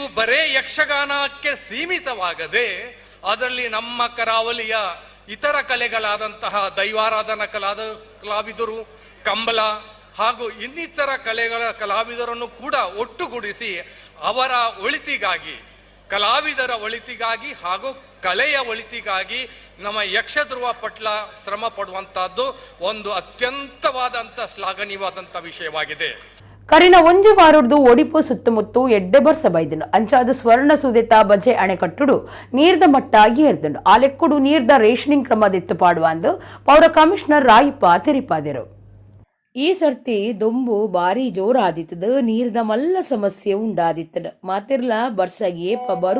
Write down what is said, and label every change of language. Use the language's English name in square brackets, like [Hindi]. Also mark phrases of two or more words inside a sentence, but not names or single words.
[Kannada] ಬರೇ ಯಕ್ಷಗಾನಕ್ಕೆ ಸೀಮಿತವಾಗದೆ ಅದರಲ್ಲಿ ನಮ್ಮ ಕರಾವಳಿಯ ಇತರ ಕಲೆಗಳಾದಂತಹ ದೈವಾರಾಧನಾ ಕಲಾವಿದರು, ಕಂಬಳ ಹಾಗೂ ಇನ್ನಿತರ ಕಲೆಗಳ ಕಲಾವಿದರನ್ನು ಕೂಡ ಒಟ್ಟುಗೂಡಿಸಿ ಅವರ ಒಳಿತಿಗಾಗಿ, ಕಲಾವಿದರ ಒಳಿತಿಗಾಗಿ ಹಾಗೂ ಕಲೆಯ ಒಳಿತಿಗಾಗಿ ನಮ್ಮ ಯಕ್ಷಧ್ರುವ ಪಟ್ಲ ಶ್ರಮ ಪಡುವಂತಹದ್ದು ಒಂದು ಅತ್ಯಂತವಾದಂಥ ಶ್ಲಾಘನೀಯವಾದಂಥ ವಿಷಯವಾಗಿದೆ. [Tulu] ಕರಿನ ಒಂಜಿ ವಾರದ್ದು ಒಡಿಪು ಸುತ್ತಮುತ್ತು ಎಡ್ಡೆ ಬರ್ಸ ಬೈದನು ಅಂಚಾದ ಸ್ವರ್ಣ ಸುದಿತ ಬಜೆ ಅಣೆಕಟ್ಟುಡು ನೀರ್ದ ಮಟ್ಟ ಏರ್ದುಂಡು ಆ ಲೆಕ್ಕುಡು ನೀರ್ದ ರೇಷನಿಂಗ್ ಕ್ರಮದಿತ್ತು ಪಾಡುವಂದು ಪೌರ ಕಮಿಷನರ್ ರಾಯಪ್ಪ ತೆರಿಪಾದರು. ಈ ಸರ್ತಿ ದೊಂಬು ಬಾರಿ ಜೋರಾದಿತ್ತದ ನೀರ್ದ ಮಲ್ಲ ಸಮಸ್ಯೆ ಉಂಡಾದಿತ್ತದ ಮಾತಿರ್ಲ ಬರ್ಸ ಏಪ ಬರು